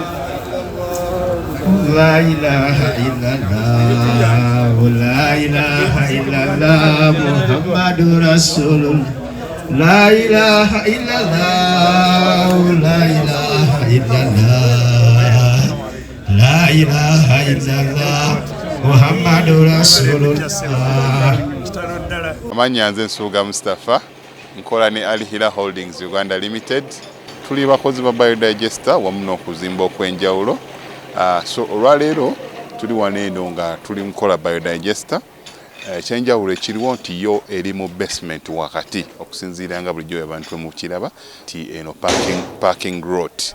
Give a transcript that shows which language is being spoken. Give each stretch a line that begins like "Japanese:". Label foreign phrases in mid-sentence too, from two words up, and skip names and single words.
Arabic: لا إله إلا الله، لا إله إلا الله، محمد رسول الله. لا إله إلا الله، لا إله إلا الله، لا إله إلا الله. محمد رسول الله.
Ganda: Amanya nze Nsuuga Mustafa nkola ne Alihira Holdings Uganda Limited. Tuli bakozi ba biodigester wamu n'okuzimba okwenjawulo. So olwaleero tuli waneeno nga tuli nkola biodigester. Ekyenjawulo ekiriwo nti yo eri mu basement wakati okusinziira nga bulijjo abantu mu kiraba ti eno
English: parking lot.